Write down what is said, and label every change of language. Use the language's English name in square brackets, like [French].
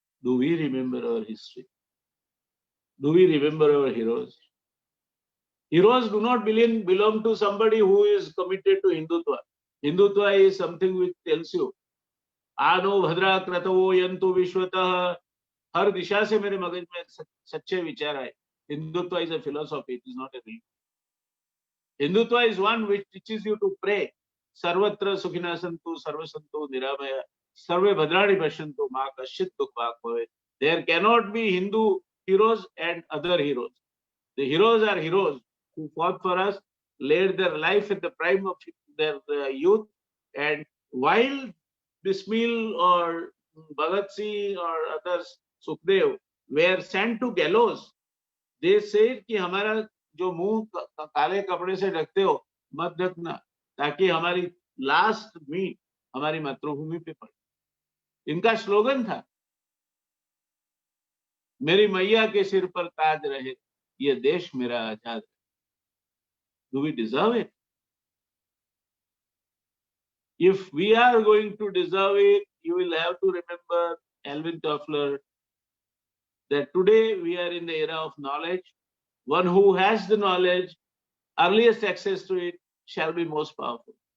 [English] Do we remember our history? Do we remember our heroes? Heroes do not belong to somebody who is committed to Hindutva. Hindutva is something which tells you, [Sanskrit] आनो भद्रा क्रतवो यंतु विश्वतः. [Hindi] हर दिशा से मेरे मगज में सच्चे विचार आए. [English] Hindutva is a philosophy, it is not a religion. Hindutva is one which teaches you to pray. [Sanskrit] Sarvatra sukhina santu, sarva santu niramaya, sarve bhadrani pashantu, ma kaschit dukh bhag bhave. [English] There cannot be Hindu heroes and other heroes. The heroes are heroes who fought for us, laid their life at the prime of their youth, and while Bismil or Bhagat Singh or others, Sukhdev, were sent to gallows, they said [Hindi] कि हमारा जो मुंह काले कपड़े से ढकते हो मत ढकना, ताकि हमारी लास्ट मीट हमारी मातृभूमि पे पड़े. इनका स्लोगन था, मेरी मैया के सिर पर ताज रहे, ये देश मेरा आजाद. [English] Do we deserve it? If we are going to deserve it, you will have to remember Alvin Toffler, that today we are in the era of knowledge. One who has the knowledge, earliest access to it, shall be most powerful.